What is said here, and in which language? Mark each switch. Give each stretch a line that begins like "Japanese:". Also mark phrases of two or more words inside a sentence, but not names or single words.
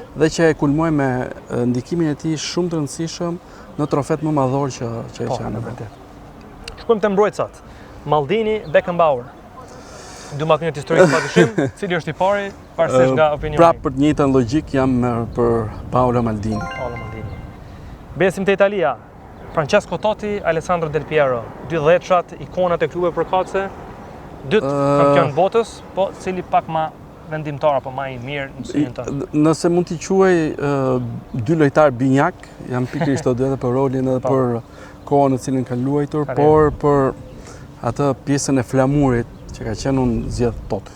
Albanian: dhe që e kulmoi me ndikimin e tij shumë të rëndësishëm në trofet më madhor që e Po, kanë. në vërtet. Shkojmë te mbrojtësat. Maldini, Beckenbauer. 12 minutë historisë padyshim, cili është i pari, pavarësisht nga opinioni. Pra për të njëjtën logjik jam për Paolo Maldini. Paolo Maldini. Besim te Italia. Francesco Totti, Alessandro Del Piero, dy dhjetëshat, ikonat e klubeve përkatëse, dytë kampion botës, po cili pak ma vendimtar apo ma i mirë në mësimin tonë. Nëse mund t'i quaj dy lojtar binjak, jam pikërisht të dy edhe për rolin edhe për kohën në cilin kanë luajtur, por për atë pjesën e flamurit që ka qenë unë zgjedh Totti.